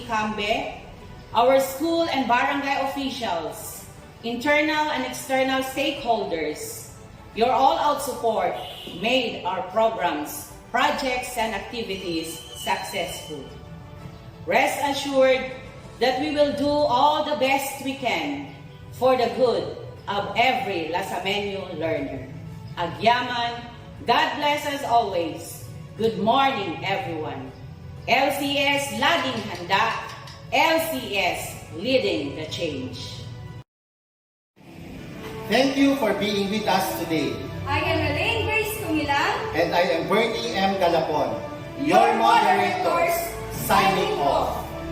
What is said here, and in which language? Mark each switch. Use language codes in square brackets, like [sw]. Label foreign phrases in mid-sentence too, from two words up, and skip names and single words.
[en] Cambe, our school and barangay officials, internal and external stakeholders, your all-out support made our programs, projects, and activities successful. Rest assured that we will do all the best we can for the good of every Lasamenyo learner. Agyaman, God bless us always. Good morning, everyone. LCS [tl] laging handa, [en] LCS leading the change. Thank you for being with us today. I am Elaine Grace Tumilang. And I am Bernie M. Galapon. Your moderators, signing off.